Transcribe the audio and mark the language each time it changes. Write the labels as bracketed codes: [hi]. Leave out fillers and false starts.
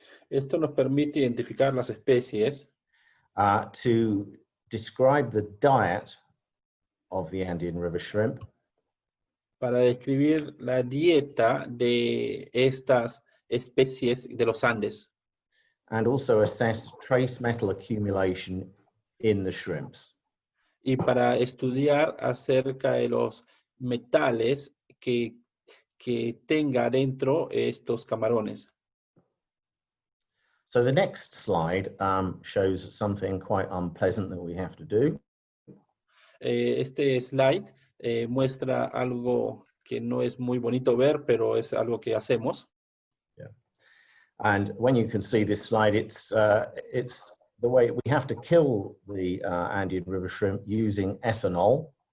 [es] Esto nos permite identificar las especies. [en] To describe the diet of the Andean river shrimp. [es] Para describir la dieta de estas especies de los Andes. [en] And also assess trace metal accumulation in the shrimps. [es] Y para estudiar acerca de los metales que tenga dentro estos camarones. [en] So the next slide shows something quite unpleasant that we have to do. [es] Este slide muestra algo que no es muy bonito ver, pero es algo que hacemos. [en] Yeah. And when you can see this slide, it's the way we have to kill the Andean river shrimp using ethanol.